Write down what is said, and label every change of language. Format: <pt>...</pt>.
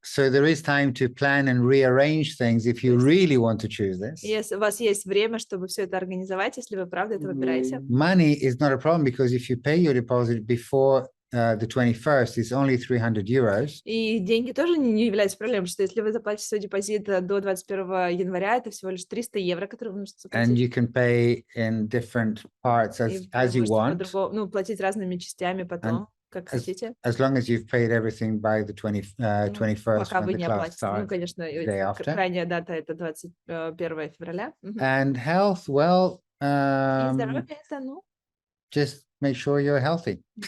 <en>So there is time to plan and rearrange things if you really want to choose this.</en> <ru>Если у вас есть время, чтобы все это организовать, если вы правда это выбираете.</ru> <en>Money is not a problem because if you pay your deposit before the 21st, it's only 300 euros.</en> <ru>И деньги тоже не являются проблемой, потому что если вы заплатите свой депозит до 21 января, это всего лишь 300 евро, которые вы можете заплатить.</ru> <en>And you can pay in different parts as you want.</en> <ru>Ну, платить разными частями потом, как хотите.</ru> <en>As long as you've paid everything by the 21st</en> <ru>Пока вы</ru> <en>when</en> <ru>не</ru> <en>the class</en> <ru>оплатите. Ну,</ru> <en>starts.</en> <ru>конечно, крайняя дата это 21 февраля.</ru> <en>And health, well,</en> <ru>И здоровье это, ну,</ru> <en>just make sure you're healthy.</en>